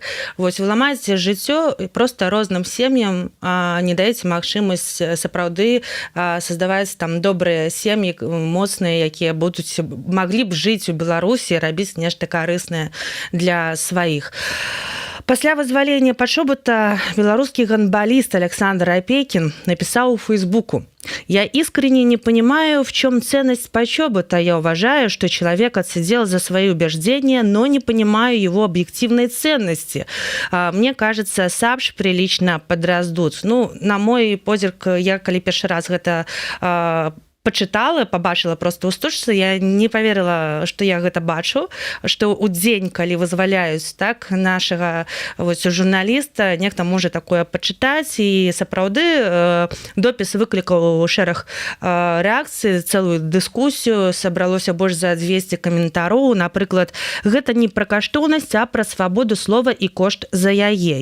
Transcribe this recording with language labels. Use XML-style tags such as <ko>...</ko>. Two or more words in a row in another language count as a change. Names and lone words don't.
<be>Вось, вы ламаеце жыццё проста розным сем'ям, не даеце магчымасць сапраўды создаваць там добрыя сем'і, моцныя, якія маглі б жыць у Беларусі, рабіць нешта карыснае для сваіх. Пасля вызвалення</be> <ru>Почобута белорусский гандболист Александр Опейкин написал в Фейсбуку: «Я искренне не понимаю, в чем ценность Почобута. Я уважаю, что человек отсидел за свои убеждения, но не понимаю его объективной ценности. Мне кажется, сапш прилично подраздут».</ru> <be>Ну, на мой позірк, я калі першы раз гэта пачытала, пабачыла просто ў стужцы, я не паверыла, што я гэта бачу, што ў дзень, калі вызваляюць, так, нашага вось журналіста, нехта можа такое пачытаць, і сапраўды допіс выклікаў шэраг рэакцый, цэлую дыскусію, сабралося больш за 200 каментароў, напрыклад, гэта не пра каштоўнасць, а пра свабоду слова і кошт за яе.</be>